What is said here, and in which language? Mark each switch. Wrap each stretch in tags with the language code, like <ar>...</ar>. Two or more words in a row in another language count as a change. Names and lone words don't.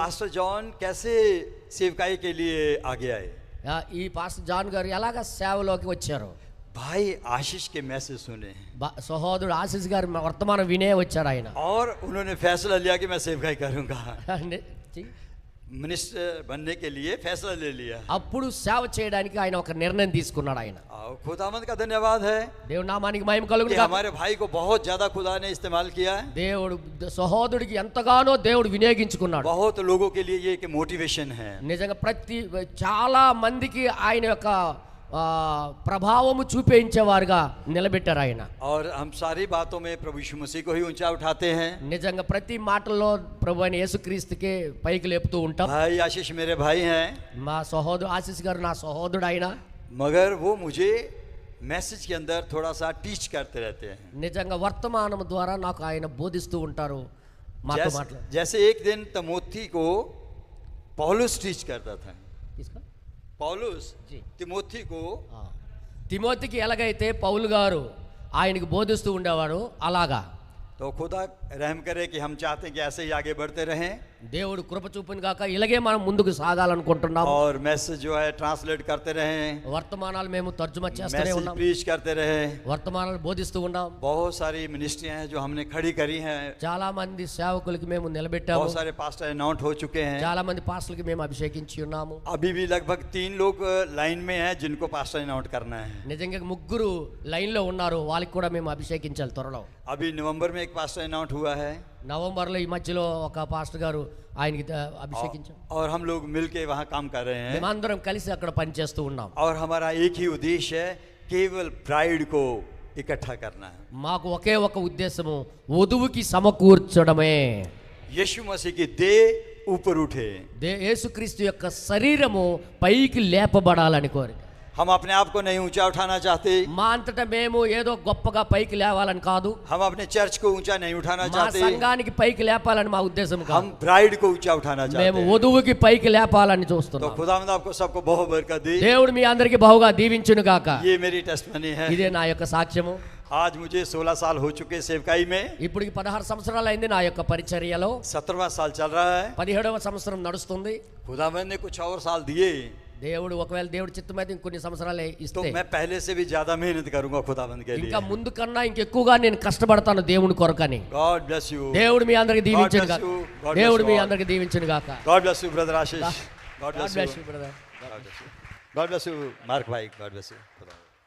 <hi>पास्टर जॉन कैसे सेवकाई के लिए आगे आए?</hi> <te>ఈ పాస్టర్ జాన్ గారు ఎలాగ సేవలోకి వచ్చారు?</te> <hi>भाई आशीष के मैसेज सुने</hi> <te>సహోదరుడు ఆశీస్ గారు వర్తమానం వినే వచ్చారు ఆయన.</te> <hi>और उन्होंने फैसला लिया कि मैं सेवकाई करूंगा। जी, मिनिस्टर बनने के लिए फैसला ले लिया।</hi> <te>అప్పుడు సేవ చేయడానికి ఆయన ఒక నిర్ణయం తీసుకున్నాడు ఆయన.</te> <hi>खुदावंद का धन्यवाद है,</hi> <te>దేవుని నామానికి మహిమ కలుగును</te> <hi>कि</hi> <te>గాక.</te> <hi>हमारे भाई को बहुत ज्यादा खुदा ने इस्तेमाल किया है।</hi> <te>దేవుడు సహోదరుడికి ఎంతగానో దేవుడు వినియోగించుకున్నాడు.</te> <hi>बहुत लोगों के लिए ये एक मोटिवेशन है।</hi> <te>నిజంగా చాలా మందికి ఆయన యొక్క ప్రభావము చూపించేవారుగా నిలబెట్టారు ఆయన.</te> <hi>और हम सारी बातों में प्रभु यीशु मसीह को ही ऊंचा उठाते हैं।</hi> <te>నిజంగా ప్రతి మాటల్లో ప్రభు అయిన యేసుక్రీస్తుకే పైకి లేపుతూ ఉంటాం.</te> <hi>भाई आशीष मेरे भाई हैं,</hi> <te>మా సహోదరు ఆశీస్ గారు నా సహోదరుడు ఆయన.</te> <hi>मगर वो मुझे मैसेज के अंदर थोड़ा सा टीच करते रहते हैं।</hi> <te>నిజంగా వర్తమానం ద్వారా నాకు ఆయన బోధిస్తూ ఉంటారు, మాతో మాట్లాడు.</te> <hi>जैसे एक दिन तिमोथी को पौलुस टीच करता था। पौलुस तिमोथी को,</hi> <te>తిమోతికి ఎలాగైతే పౌలు గారు ఆయనకు బోధిస్తూ ఉండేవాడు అలాగా</te> <hi>तो खुदा रहम करे कि हम चाहते हैं कि ऐसे ही आगे बढ़ते रहें</hi> <te>దేవుడు కృప చూపును గాక ఇలాగే మనం ముందుకు సాగాలనుకుంటున్నాం</te> <hi>और मैसेज जो है ट्रांसलेट करते रहें,</hi> <te>వర్తమానాలు మేము తర్జుమా చేస్తూనే</te> <hi>मैसेज</hi> <te>ఉన్నాం</te> <hi>प्रीच करते रहें।</hi> <te>వర్తమానాలు బోధిస్తూ ఉన్నాం</te> <hi>बहुत सारी मिनिस्ट्रियां हैं जो हमने खड़ी करी हैं,</hi> <te>చాలా మంది సేవకులకి మేము నిలబెట్టాము</te> <hi>बहुत सारे</hi> <en>pastor announce</en> <hi>हो चुके हैं।</hi> <te>చాలా మంది పాస్టర్లకి మేము అభిషేకించి ఉన్నాము</te> <hi>अभी भी लगभग 3 लोग लाइन में हैं जिनको</hi> <en>pastor announce</en> <hi>करना है।</hi> <te>నిజంగా ముగ్గురు లైన్ లో ఉన్నారు వాళ్ళకి కూడా మేము అభిషేకించాలి త్వరలో</te> <hi>अभी नवंबर में एक</hi> <en>pastor announce</en> <hi>हुआ है</hi> <te>నవంబర్లో ఈ మధ్యలో ఒక పాస్టర్ గారు ఆయనకి అభిషేకించాం</te> <hi>और हम लोग मिलके वहाँ काम कर रहे हैं</hi> <te>మేమందరం కలిసి అక్కడ పని చేస్తూ ఉన్నాం</te> <hi>और हमारा एक ही उद्देश्य है केवल ब्राइड को इकट्ठा करना है।</hi> <te>మాకు ఒకే ఒక ఉద్దేశము వధువుకి సమకూర్చడమే</te> <hi>यीशु मसीह की देह ऊपर उठे,</hi> <te>యేసుక్రీస్తు యొక్క శరీరము పైకి లేపబడాలని కోరిక</te> <hi>हम अपने आप को नहीं ऊंचा उठाना चाहते,</hi> <te>మా అంతటా మేము ఏదో గొప్పగా పైకి లేవాలని కాదు</te> <hi>हम अपने चर्च को ऊंचा नहीं उठाना</hi> <te>మా</te> <hi>चाहते,</hi> <te>సంఘానికి పైకి లేపాలని మా ఉద్దేశం</te> <hi>हम</hi> <te>కాదు</te> <hi>ब्राइड को ऊंचा उठाना चाहते</hi> <te>మేము</te> <hi>हैं।</hi> <te>వధువుకి పైకి లేపాలని</te> <hi>तो</hi> <te>చూస్తున్నాం</te> <hi>खुदावंद आपको सबको बहुत बरकत दे।</hi> <te>దేవుడు మీ అందరికి బహుగా దీవించును గాక</te> <hi>ये मेरी टेस्टमनी है।</hi> <te>ఇదే నా యొక్క సాక్ష్యము</te> <hi>आज मुझे 16 साल हो चुके सेवकाई में,</hi> <te>ఇప్పటికి 16 సంవత్సరాలు అయింది నా యొక్క పరిచర్యలో</te> <hi>17वां साल चल रहा है।</hi> <te>17వ సంవత్సరం నడుస్తుంది</te> <hi>खुदावंद ने कुछ और साल दिए</hi> <te>దేవుడు ఒకవేళ దేవుడి చిత్తమైతే ఇంకొన్ని సంవత్సరాలే</te> <hi>तो</hi> <te>ఇస్తే</te> <hi>मैं पहले से भी ज्यादा मेहनत करूंगा खुदावंद के लिए।</hi> <te>ఇంకా ముందు కన్నా ఇంకెక్కువగా నేను కష్టపడతాను దేవుని కొరకని</te> <en>God bless you,</en> <te>దేవుడు మీ అందరికి దీవించును</te> <en>bless</en> <te>గాక</te> <en>you. God bless</en> <te>దేవుడు</te> <en>you</en> <te>మీ</te> <en>all.</en> <te>అందరికి దీవించును గాక</te> <en>God bless you brother आशीष, God God ब्लेस bless यू, you, brother. God bless you मार्क भाई, God bless you.</en>